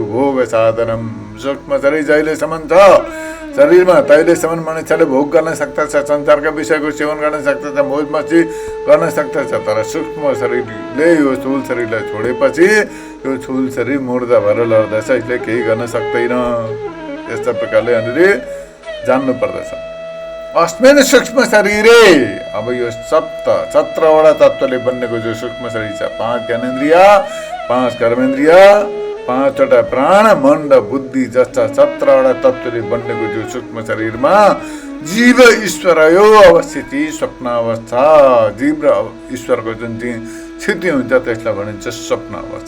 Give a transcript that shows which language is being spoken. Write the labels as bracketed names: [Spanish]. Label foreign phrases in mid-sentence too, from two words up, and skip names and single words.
[Sanskrit] भोग साधनम, [Nepali] सूक्ष्म शरीर जहिलेसम्म छ शरीरमा तहिलेसम्म मानिसले भोग गर्न सक्दछ, संसारका विषयको सेवन गर्न सक्दछ, मोज मस्ती गर्न सक्दछ। तर सूक्ष्म शरीरले यो स्थूल शरीरलाई छोडेपछि यो स्थूल शरीर मुर्दा भएर लड्दछ, यसले केही गर्न सक्दैन। यस्ता प्रकारले हामीले जान्नु पर्दछ। [Sanskrit] अस्मिन् सूक्ष्म शरीरे, [Nepali] अब यो 17वटा तत्त्वले बनेको जो सूक्ष्म शरीर छ, 5 ज्ञानेन्द्रिय, 5 कर्मेन्द्रिय, 5वटा प्राण, मन र बुद्धि जस्ता 17वटा तत्त्वले बनेको जो सूक्ष्म शरीरमा [Sanskrit] जीव ईश्वर यो अवस्थिति स्वप्न अवस्था, [Nepali] जीव र ईश्वरको जुन चाहिँ स्थिति हुन्छ त्यसलाई भनिन्छ स्वप्न अवस्था।